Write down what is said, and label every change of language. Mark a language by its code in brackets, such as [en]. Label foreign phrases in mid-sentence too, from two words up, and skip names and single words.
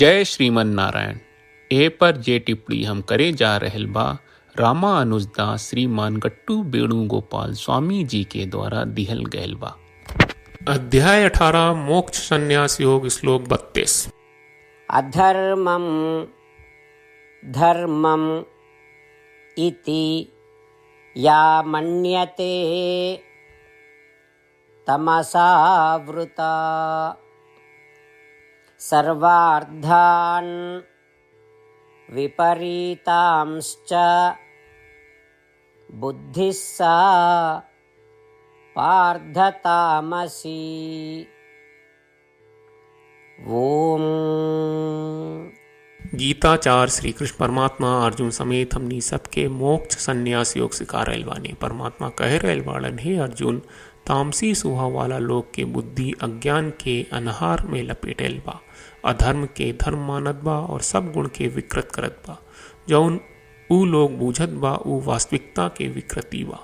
[bho] जय श्रीमन नारायण। ए पर जे टिप्पणी हम करे जा रहल बा रामानुजदास श्रीमान गट्टू वेणुगोपाल स्वामी जी के द्वारा दिहल गयल बा। अध्याय 18 मोक्ष संन्यास योग श्लोक 32। [sa] अधर्मं धर्मम् इति या मन्यते तमसावृता सर्वार्थान् विपरीतांश्च बुद्धिः सा पार्थतामसी। ओम। [bho] गीताचार श्री कृष्ण परमात्मा अर्जुन समेत हमनी सबके मोक्ष संन्यास योग सिखा रहल बानी। परमात्मा कह रहल बाड़न, हे अर्जुन, तामसी स्वभाव वाला लोग के बुद्धि अज्ञान के अनहार में लपेटल बा, अधर्म के धर्म मानत बा और सब गुण के विकृत करत बा। जौन ऊ लोग बूझत बा ऊ वास्तविकता के विकृति बा।